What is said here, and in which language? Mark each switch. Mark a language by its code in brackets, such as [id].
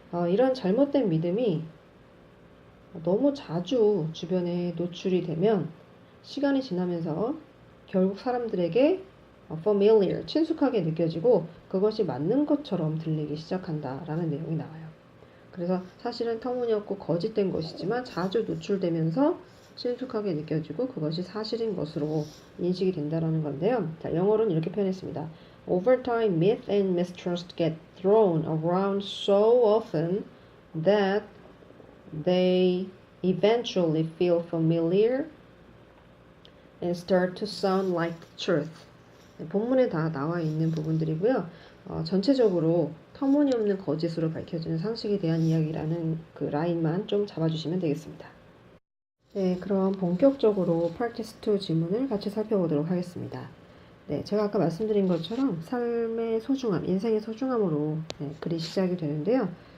[ko] 이런 잘못된 믿음이 너무 자주 주변에 노출이 되면 시간이 지나면서 결국 사람들에게 familiar, 친숙하게 느껴지고 그것이 맞는 것처럼 들리기 시작한다라는 내용이 나와요. 그래서 사실은 터무니없고 거짓된 것이지만 자주 노출되면서 친숙하게 느껴지고 그것이 사실인 것으로 인식이 된다는 건데요. 자, 영어로는 이렇게 표현했습니다. [en] Over time, myth and mistrust get thrown around so often that they eventually feel familiar and start to sound like truth. [ko] 본문에 다 나와 있는 부분들이고요. 전체적으로 터무니없는 거짓으로 밝혀지는 상식에 대한 이야기라는 그 라인만 좀 잡아주시면 되겠습니다. 네, 그럼 본격적으로 Practice 2 지문을 같이 살펴보도록 하겠습니다. 네, 제가 아까 말씀드린 것처럼 삶의 소중함, 인생의 소중함으로 글이 시작이 되는데요.